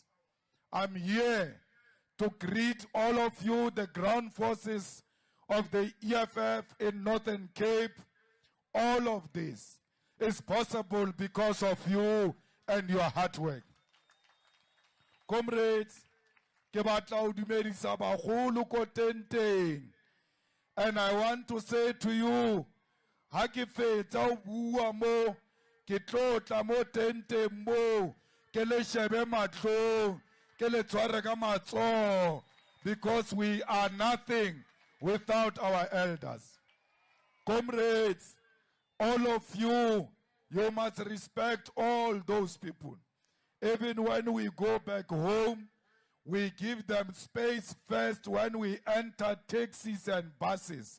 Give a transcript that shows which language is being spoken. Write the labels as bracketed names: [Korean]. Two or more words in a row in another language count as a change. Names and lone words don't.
[English] I'm here to greet all of you, the ground forces of the EFF in Northern Cape. All of this is possible because of you and your hard work. Comrades, [Southern Sotho] ke batla ho dumedisa bagolo ko tenteng. [English] And I want to say to you, [Southern Sotho] ha ke fetsa ho bua mo, ke tlotla mo tenteng mo, ke le shebe matlong, ke le tshware ka matsoho, [English] because we are nothing without our elders. Comrades, all of you, you must respect all those people. Even when we go back home, we give them space first when we enter taxis and buses.